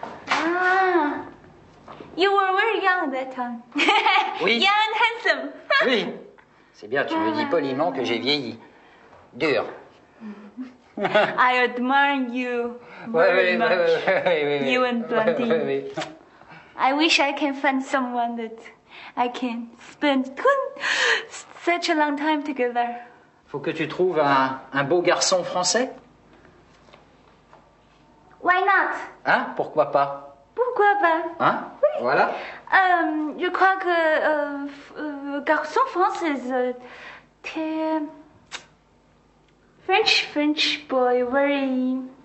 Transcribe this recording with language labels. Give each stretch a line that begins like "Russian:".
English: Ah, you were very young at that time.
French: Oui.
English: Young and handsome.
French: Oui. C'est bien, tu me dis poliment que j'ai vieilli. Dur.
English: I admire you very much. You and Blondine. I wish I can find someone that I can spend such a long time together.
French: Faut que tu trouves un beau garçon français.
English: Why not?
French: Hein? Pourquoi pas? Pourquoi pas? Hein? Voilà. Je crois que garçon français, t'es
English: French boy, very.